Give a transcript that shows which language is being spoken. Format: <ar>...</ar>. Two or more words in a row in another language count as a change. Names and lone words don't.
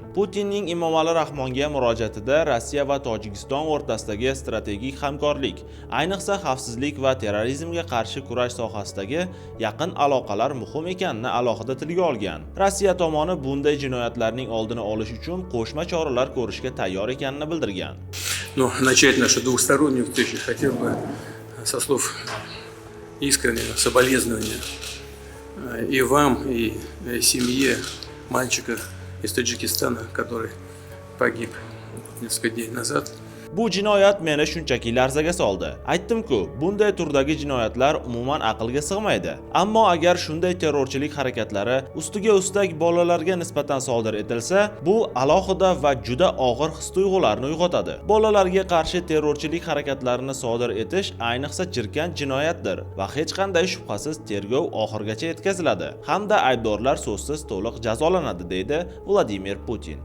<uz>Putinning Emomali Rahmonga murojaatida Rossiya va Tojikiston o'rtasidagi strategik hamkorlik, ayniqsa xavfsizlik va terrorizmga qarshi kurash sohasidagi yaqin aloqalar muhim ekanini alohida tilga olgan. Rossiya tomoni bunday jinoyatlarning oldini olish uchun qo'shma choralar ko'rishga tayyor ekanini bildirgan.</uz> <ru>Но начать нашу двухстороннюю встречу хотел бы со слов искреннего соболезнования и вам, и семье мальчика из Таджикистана, который погиб несколько дней назад.</ru> <uz>Bu jinoyat meni shunchaki larzaga soldi. Aytdim-ku, bunday turdagi jinoyatlar umuman aqlga sig'maydi. Ammo agar shunday terrorchilik harakatlari ustiga ustak bolalarga nisbatan sodir etilsa, bu alohida va juda og'ir his-tuyg'ularni uyg'otadi. Bolalarga qarshi terrorchilik harakatlarini sodir etish ayniqsa jirkanch jinoyatdir va hech qanday shubhasiz tergov oxirigacha yetkaziladi hamda aybdorlar so'zsiz to'liq jazolanadi, deydi Vladimir Putin.</uz>